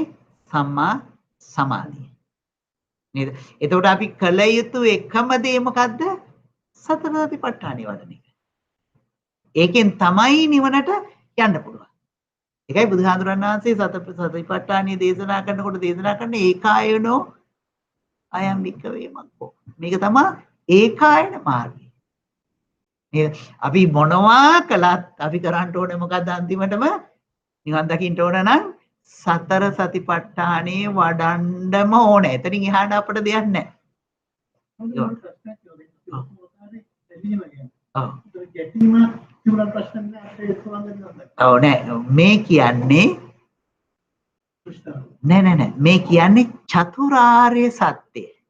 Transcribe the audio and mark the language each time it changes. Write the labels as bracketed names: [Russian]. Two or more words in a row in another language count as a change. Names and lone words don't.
[Sinhala] සම්මා සමාධිය. නේද? එතකොට අපි කල යුතු එකම දේ මොකද්ද? සතර සතිපට්ඨානෙ වඩන එක. ඒකෙන් තමයි නිවනට යන්න පුළුවන්. ඒකයි බුදුහාඳුරන් වහන්සේ සතිපට්ඨානිය දේශනා කරනකොට දේශනා කරන්නේ [Pali] ඒකායනෝ අයම් වික්කවේ මග්ගෝ. [Sinhala] මේක තමයි ඒකායන මාර්ගය. නේද? අපි මොනවා කළත් අපි කරන්න ඕනේ මොකද්ද අන්තිමටම නිවන් දකින්න ඕන නම් සතර සතිපට්ඨානේ වඩන්නම ඕනේ. එතනින් එහාට අපිට දෙයක් නැහැ. ඔව් නෑ මේ කියන්නේ නෑ මේ කියන්නේ චතුරාර්ය සත්‍ය.